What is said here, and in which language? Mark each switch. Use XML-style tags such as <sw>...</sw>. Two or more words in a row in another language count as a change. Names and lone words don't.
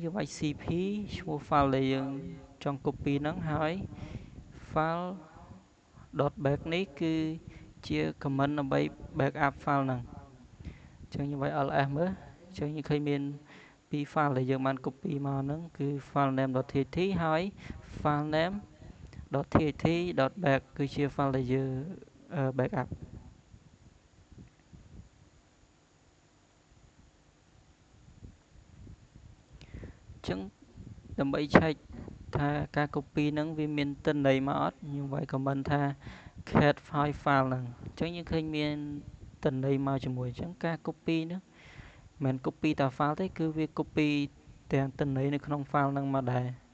<km>យើងវាយ cp ឈ្មោះ file ដែលយើងចង់ copy ហ្នឹងហើយ file .back នេះគឺជា comment ដើម្បី backup file ហ្នឹងអញ្ចឹងខ្ញុំវាយ ls មើលអញ្ចឹងយើងឃើញមានពីរ file ដែលយើងបាន copy មកហ្នឹងគឺ file name.tt ហើយ file name.tt.back គឺជា file ដែលយើង backup អញ្ចឹងដើម្បីឆែកថាការ copy ហ្នឹងវាមានទិន្នន័យមកអត់ខ្ញុំវាយ comment ថា</km> <en>cat file</en> <km>ហ្នឹងអញ្ចឹងយើងឃើញមានទិន្នន័យមកជាមួយអញ្ចឹងការ copy ហ្នឹងមិនមែន copy តែ file ទេគឺវា copy ទាំងទិន្នន័យនៅក្នុង file ហ្នឹងមកដែរ</km>